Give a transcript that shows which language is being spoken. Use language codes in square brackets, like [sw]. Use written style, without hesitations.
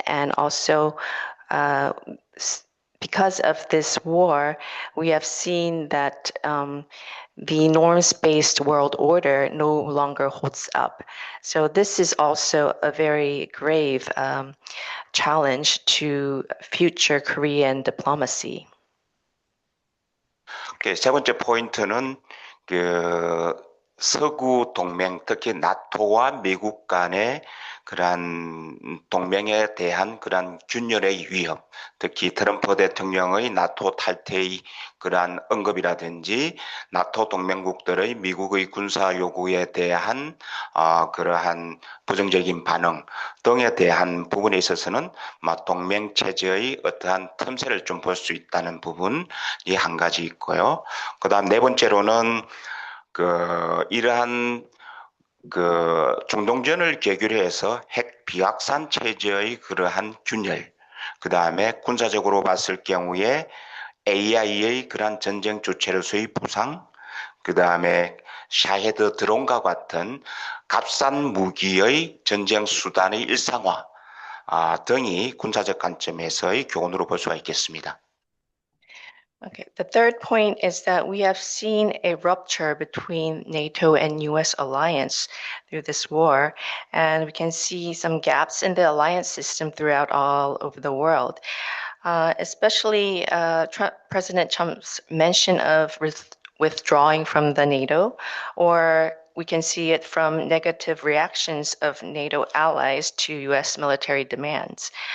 [en] and also because of this war, we have seen that the norms-based world order no longer holds up. So this is also a very grave challenge to future Korean diplomacy. [ko] 세 번째 포인트는 그 서구 동맹, 특히 나토와 미국 간의 그러한 동맹에 대한 그러한 균열의 위험, 특히 트럼프 대통령의 나토 탈퇴의 그러한 언급이라든지 나토 동맹국들의 미국의 군사 요구에 대한 그러한 부정적인 반응 등에 대한 부분에 있어서는 동맹 체제의 어떠한 틈새를 좀 볼 수 있다는 부분이 한 가지 있고요. 그다음 네 번째로는 이러한 중동전을 계기로 해서 핵 비확산 체제의 그러한 균열, 그 다음에 군사적으로 봤을 경우에 AI의 그러한 전쟁 주체로서의 부상, 그 다음에 샤헤드 드론과 같은 값싼 무기의 전쟁 수단의 일상화 등이 군사적 관점에서의 교훈으로 볼 수가 있겠습니다. [en] Okay, the third point is that we have seen a rupture between NATO and US alliance through this war, and we can see some gaps in the alliance system throughout all over the world. Especially President Trump's mention of withdrawing from the NATO, or we can see it from negative reactions of NATO allies to US military demands.